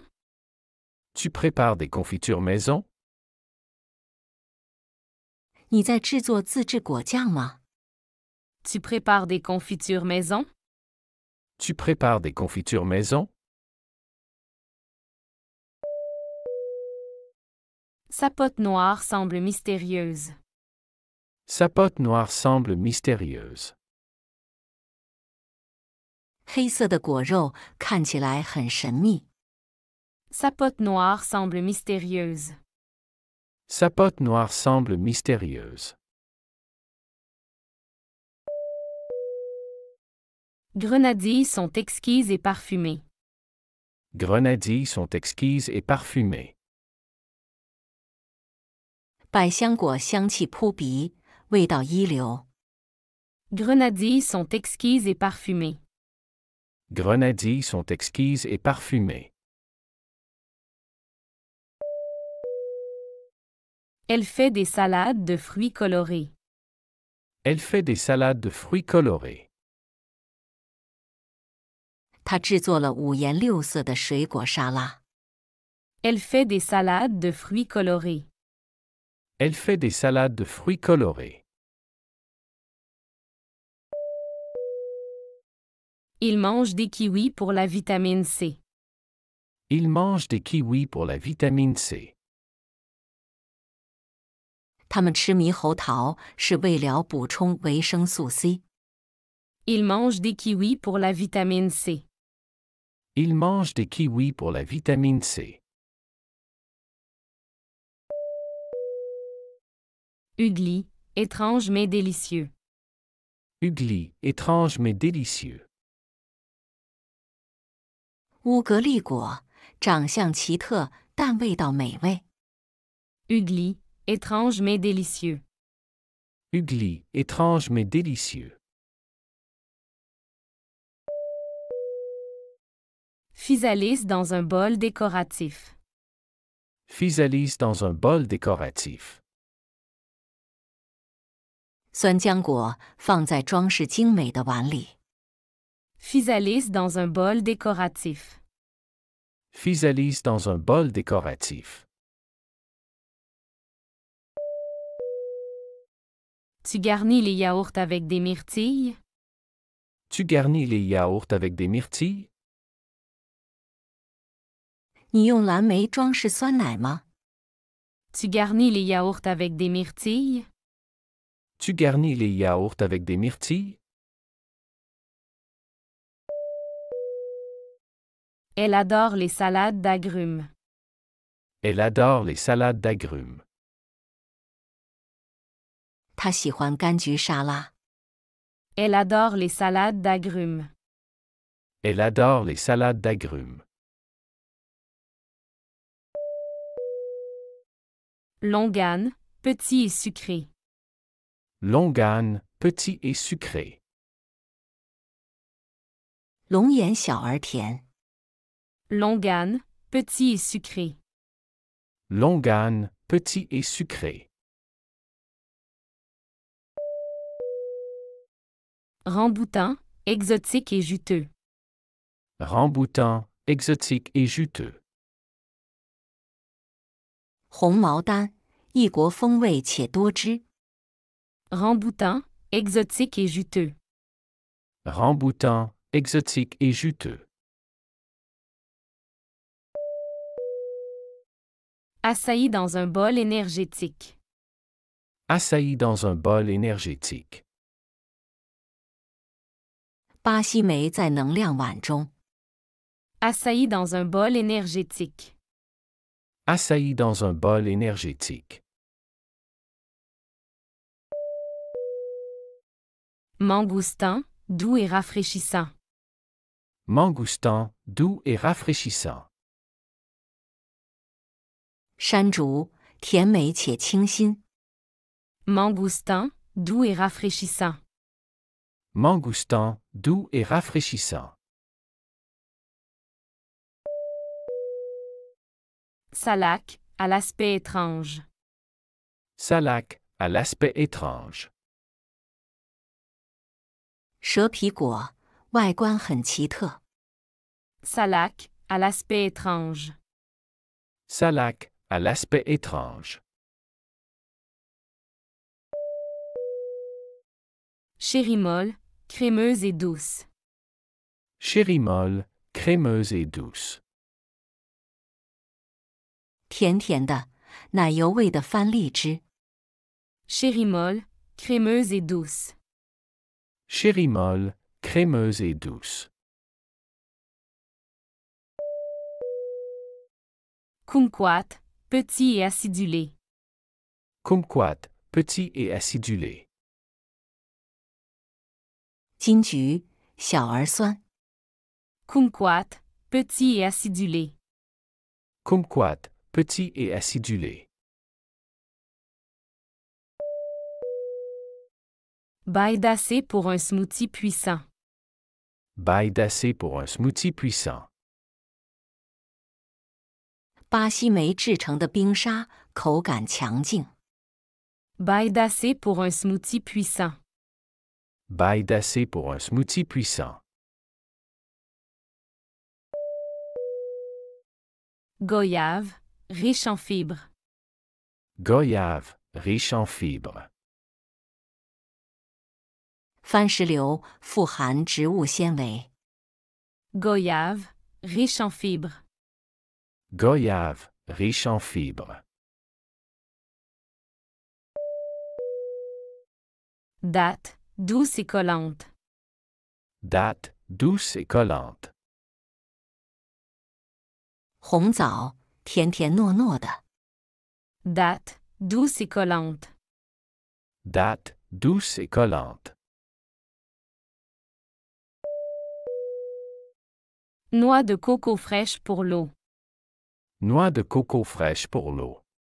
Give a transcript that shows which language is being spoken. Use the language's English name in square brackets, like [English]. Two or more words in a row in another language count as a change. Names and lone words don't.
[French] Tu prépares des confitures maison? [Chinese] 你在制作自制果酱吗？ [French] Tu prépares des confitures maison? Tu prépares des confitures maison? Sa pote noire semble mystérieuse. Sa pote noire semble mystérieuse. [Chinese] 黑色的果肉看起来很神秘。 [French] Sa pote noire semble mystérieuse. Sa pote noire semble mystérieuse. Grenadilles sont exquises et parfumées. Grenadilles sont exquises et parfumées. [Chinese] 百香果香气扑鼻，味道一流。 [French] Grenadilles sont exquises et parfumées. Grenadilles sont exquises et parfumées. Elle fait des salades de fruits colorés. Elle fait des salades de fruits colorés. [Chinese] 她制作了五颜六色的水果沙拉。 [French] Elle fait des salades de fruits colorés. Elle fait des salades de fruits colorés. Il mange des kiwis pour la vitamine C. Il mange des kiwis pour la vitamine C. [Chinese] 他们吃猕猴桃是为了补充维生素 C。 [French] Il mange des kiwis pour la vitamine C. Il mange des kiwis pour la vitamine C. Ugly, étrange mais délicieux. Ugly, étrange mais délicieux. [Chinese] 乌格丽果长相奇特，但味道美味。 [French] Ugly, étrange mais délicieux. Ugly, étrange mais délicieux. Physalis dans un bol décoratif. Physalis dans un bol décoratif. [Chinese] 酸浆果放在装饰精美的碗里。 [French] Physalis dans un bol décoratif. Physalis dans un bol décoratif. Tu garnis les yaourts avec des myrtilles? Tu garnis les yaourts avec des myrtilles? [Chinese] 你用蓝莓装饰酸奶吗？ [French] Tu garnis les yaourts avec des myrtilles? Tu garnis les yaourts avec des myrtilles? Elle adore les salades d'agrumes. Elle adore les salades d'agrumes. [Chinese] 她喜欢柑橘沙拉。 [French] Elle adore les salades d'agrumes. Elle adore les salades d'agrumes. Longan, petit et sucré. Longan, petit et sucré. [Chinese] 龙眼小而甜。 [French] Longan, petit et sucré. Longan, petit et sucré. Ramboutan, exotique et juteux. Ramboutan, exotique et juteux. [Chinese] 红毛丹，异国风味且多汁。 [French] Ramboutan, exotique et juteux. Ramboutan, exotique et juteux. Açaï dans un bol énergétique. Açaï dans un bol énergétique. [Chinese] 巴西莓在能量碗中。 [French] Açaï dans un bol énergétique. Açaï dans un bol énergétique. Mangoustan, doux et rafraîchissant. Mangoustan, doux et rafraîchissant. [Chinese] 山竹，甜美且清新。 [French] Mangoustan, doux et rafraîchissant. Mangoustan, doux et rafraîchissant. Salac, à l'aspect étrange. Salac, à l'aspect étrange. [Chinese] 蛇皮果，外观很奇特。 [French] Salac, à l'aspect étrange. Salac, à l'aspect étrange. Chérimole, crémeuse et douce. Chérimole, crémeuse et douce. [Chinese] 甜甜的，奶油味的番荔枝。 [French] Chérimole, crémeuse et douce. Chérimole, crémeuse et douce. Kumquat, petit et acidulé. Kumquat, petit et acidulé. [Chinese] 金桔，小而酸。 [French] Kumquat, petit et acidulé. Kumquat, petit et acidulé. Baille d'assez pour un smoothie puissant. Baille d'assez pour un smoothie puissant. [Chinese] 巴西莓制成的冰沙，口感强劲。 [French] Baille d'assez pour un smoothie puissant. Baille d'assez pour un smoothie puissant. Goyave, riche en fibres. Goyave, riche en fibres. [Chinese] 番石榴富含植物纤维。 [French] Goyave, riche en fibres. Goyave, riche en fibres. Date, douce et collante. Date, douce et collante. [Chinese] 红枣，甜甜糯糯的。 [French] Date, douce et collante. Date, douce et collante. Noix de coco fraîche pour l'eau. Noix de coco fraîche pour l'eau.